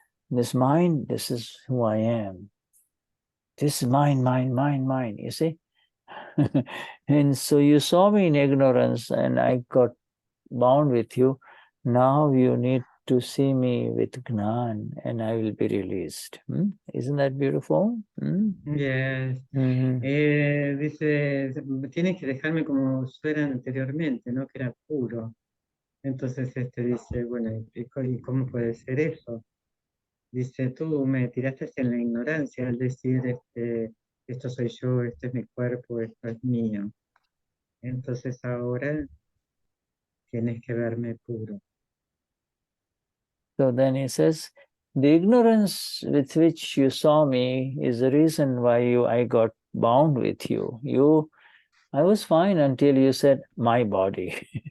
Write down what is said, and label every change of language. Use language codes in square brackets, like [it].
[en] This mind, this is who I am. This is mine, you see? And so you saw me in ignorance and I got bound with you. Now you need to see me with Gnan and I will be released. Isn't that beautiful? Yes. [es] Dice, tienes que dejarme como yo era anteriormente, ¿no? Que era puro. Entonces dice, bueno, ¿y cómo puede ser eso? Dice, tú me tiraste en la ignorancia al decir, esto soy yo, este es mi cuerpo, esto es mío. Entonces ahora tienes que verme puro. [en] So then he says, the ignorance with which you saw me is the reason why I got bound with you. I was fine until you said, my body.